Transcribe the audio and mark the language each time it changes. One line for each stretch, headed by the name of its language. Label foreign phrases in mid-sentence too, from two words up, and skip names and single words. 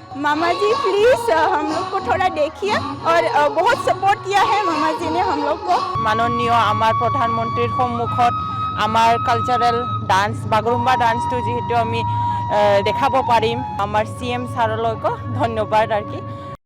Hindi: मामा जी प्लीज़ हम लोग को थोड़ा देखिए, और बहुत सपोर्ट किया है मामा जी ने हम लोग को।
Assamese: মাননীয় আমাৰ প্ৰধানমন্ত্ৰীৰ সন্মুখত আমাৰ
English: cultural dance
Assamese: বাগৰুম্বা ডান্সটো যিহেতু আমি দেখাব পাৰিম, আমাৰ CM ছাৰলৈকো ধন্যবাদ আৰু কি